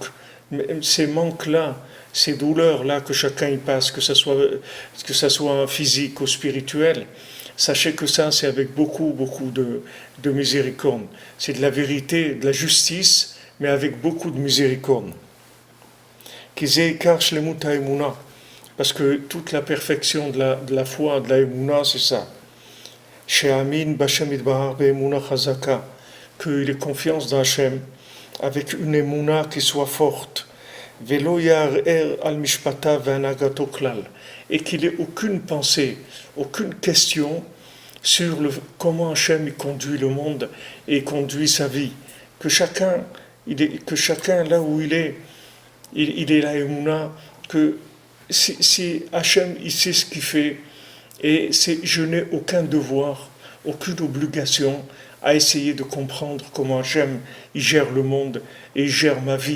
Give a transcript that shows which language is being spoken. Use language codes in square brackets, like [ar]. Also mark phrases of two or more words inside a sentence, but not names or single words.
[fr] Mais ces manques-là, ces douleurs-là que chacun y passe, que ça soit physique ou spirituel, sachez que ça, c'est avec beaucoup, beaucoup de miséricorde. C'est de la vérité, de la justice, mais avec beaucoup de miséricorde. Parce que toute la perfection de la foi, de la émouna, c'est ça. [he] שיאמין בהשם יתברך באמונה חזקה, [fr] qu'il ait confiance dans Hachem, avec une émouna qui soit forte. [he] ולא יהרהר על משפטיו והנהגתו כלל, [fr] et qu'il ait aucune pensée, aucune question sur comment Hachem il conduit le monde et conduit sa vie. Que chacun là où il est la émouna, que si Hachem il sait ce qu'il fait, et je n'ai aucun devoir, aucune obligation à essayer de comprendre comment Hachem il gère le monde et il gère ma vie.